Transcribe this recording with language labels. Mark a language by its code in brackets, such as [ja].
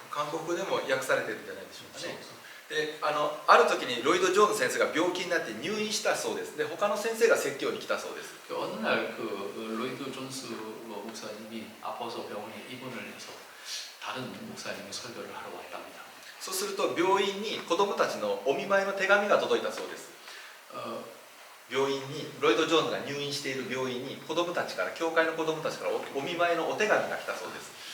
[ja] 韓国でも訳されてるんじゃないでしょうかね。である時にロイド・ジョーンズ先生が病気になって入院したそうです。で他の先生が説教に来たそうです。 [ko] 어느 날 그 로이드 존스 목사님이 아파서 병원에 입원을 해서 다른 목사님이 설교를 하러 왔답니다. [ja] そうすると病院に子供たちのお見舞いの手紙が届いたそうです。病院にロイド・ジョーンズが入院している病院に子供たちから教会の子供たちからお見舞いのお手紙が来たそうです。